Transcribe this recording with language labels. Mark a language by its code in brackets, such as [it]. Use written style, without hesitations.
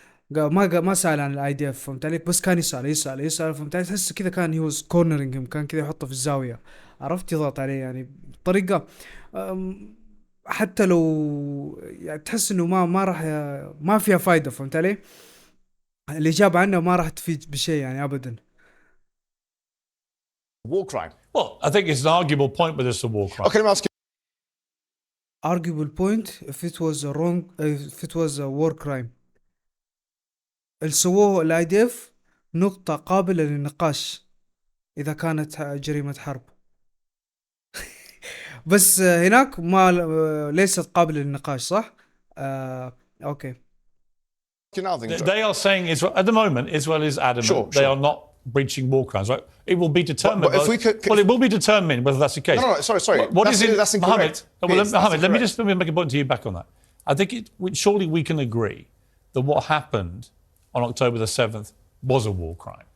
[ar] ما سأل عن IDF، فهمت عليك؟ بس كان يسأل فهمت عليك؟ تحس كذا كان هي كورنرينج، كان كذا يحطه في الزاوية، عرفت، يضغط عليه يعني بطريقة حتى لو يعني تحس انه ما فيها فايدة، فهمت علي؟ الإجابة عنه ما راح تفيد بشيء يعني أبدا. [en] War crime. Well, I think it's an arguable point whether it's a war crime. Okay, let me ask you. Arguable point if it was a war crime. [ar] اللي سووه IDF نقطة قابلة للنقاش إذا كانت جريمة حرب. بس هناك ليست قابلة للنقاش، صح؟ أوكي. [en] They are saying Israel, at the moment, Israel is adamant they are not breaching war crimes, right? It will be determined. It will be determined whether that's the case. No, sorry. That's incorrect. Mohammed, let me make a point to you back on that. I think surely we can agree that what happened on October the 7th was a war crime.